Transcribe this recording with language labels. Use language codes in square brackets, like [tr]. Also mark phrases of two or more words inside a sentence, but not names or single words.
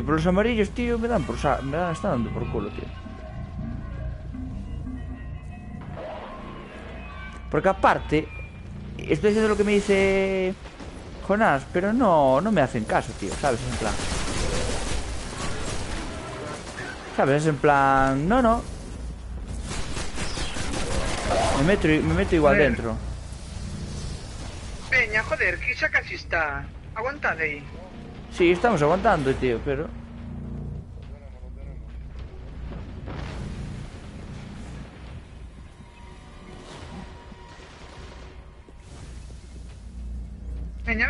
[es] Pero los amarillos, tío, me dan están dando por culo, tío. Porque aparte, estoy haciendo lo que me dice Jonás, pero no me hacen caso, tío, ¿sabes? En plan. ¿Sabes? Es en plan... No. Me meto igual Joder. dentro. [gl] Peña, joder, que xa casi está. Aguantad aí. [es] Sí, estamos aguantando, tío, pero... [gl] Veña.